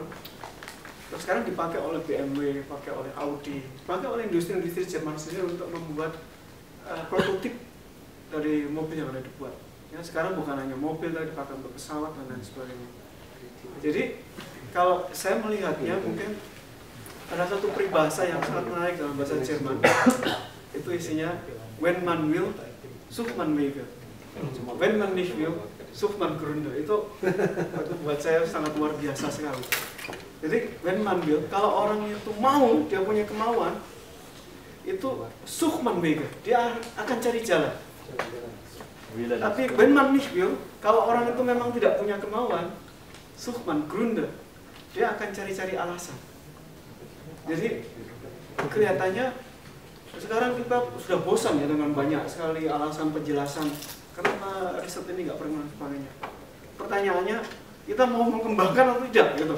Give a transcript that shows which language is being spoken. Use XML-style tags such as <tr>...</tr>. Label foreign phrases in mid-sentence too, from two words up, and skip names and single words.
<id>Terus sekarang dipakai oleh BMW, dipakai oleh Audi, dipakai oleh industri-industri Jerman sendiri untuk membuat prototip dari mobil yang ada dibuat. Ya, sekarang bukan hanya mobil, tapi dipakai untuk pesawat dan lain sebagainya. Jadi kalau saya melihatnya mungkin ada satu peribahasa yang sangat menarik dalam bahasa Jerman. Itu isinya</id> <de>when man will, sucht man Wege. When man nicht will, sucht man Gründe.</de> <id>Itu buat saya sangat luar biasa sekali.</id> <de>Jadi when man will,</de> <id>kalau orang itu mau, dia punya kemauan, itu</id> <de>sucht man Wege,</de> <id>dia akan cari jalan.</id> <de>Tapi when man nicht will,</de> <id>kalau orang itu memang tidak punya kemauan,</id> <de>sucht man Gründe,</de> <id>dia akan cari-cari alasan. Jadi kelihatannya sekarang kita sudah bosan ya dengan banyak sekali alasan penjelasan kenapa riset ini nggak pernah sebagainya. Pertanyaannya, kita mau mengembangkan atau tidak gitu.</id>